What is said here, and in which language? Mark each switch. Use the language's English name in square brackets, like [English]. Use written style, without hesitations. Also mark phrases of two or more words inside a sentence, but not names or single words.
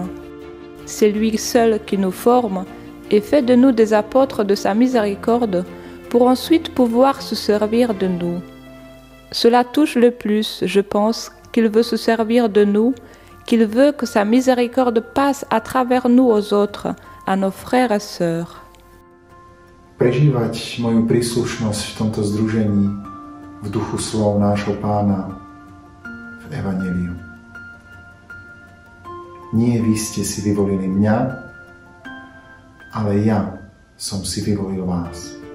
[French] C'est lui seul qui nous forme et fait de nous des apôtres de sa miséricorde pour ensuite pouvoir se servir de nous. Cela touche le plus, je pense, qu'il veut se servir de nous, qu'il veut que sa miséricorde passe à travers nous aux autres, à nos frères et sœurs. [Slovak] Prežívať moju príslušnosť v tomto združení v duchu slov nášho Pána v Evanjeliu. Nie vy ste si vyvolili mňa, ale ja som si vyvolil vás.